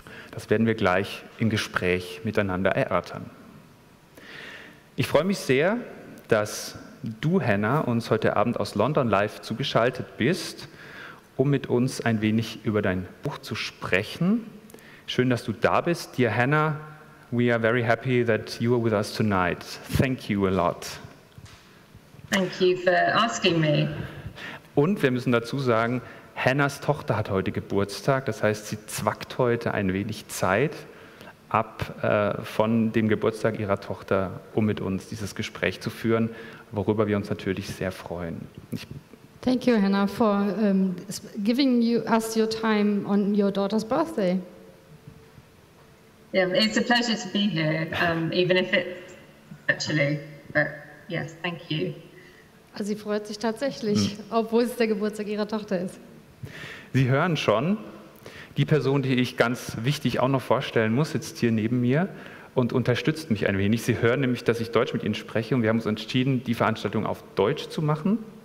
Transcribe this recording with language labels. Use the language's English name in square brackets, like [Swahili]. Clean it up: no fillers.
[German] Das werden wir gleich im Gespräch miteinander erörtern. Ich freue mich sehr, dass du, Hannah, uns heute Abend aus London live zugeschaltet bist, um mit uns ein wenig über dein Buch zu sprechen. Schön, dass du da bist. [English] Dear Hannah, we are very happy that you are with us tonight. Thank you a lot. Thank you for asking me. [German] Und wir müssen dazu sagen, Hannahs Tochter hat heute Geburtstag, das heißt, sie zwackt heute ein wenig Zeit ab von dem Geburtstag ihrer Tochter, um mit uns dieses Gespräch zu führen, worüber wir uns natürlich sehr freuen. [English] Thank you, Hannah, for giving us your time on your daughter's birthday. Yeah, it's a pleasure to be here, even if it's virtually. But yes, thank you. [German] Also sie freut sich tatsächlich, obwohl es der Geburtstag ihrer Tochter ist. Sie hören schon, die Person, die ich ganz wichtig auch noch vorstellen muss, sitzt hier neben mir und unterstützt mich ein wenig. Sie hören nämlich, dass ich Deutsch mit Ihnen spreche, und wir haben uns entschieden, die Veranstaltung auf Deutsch zu machen.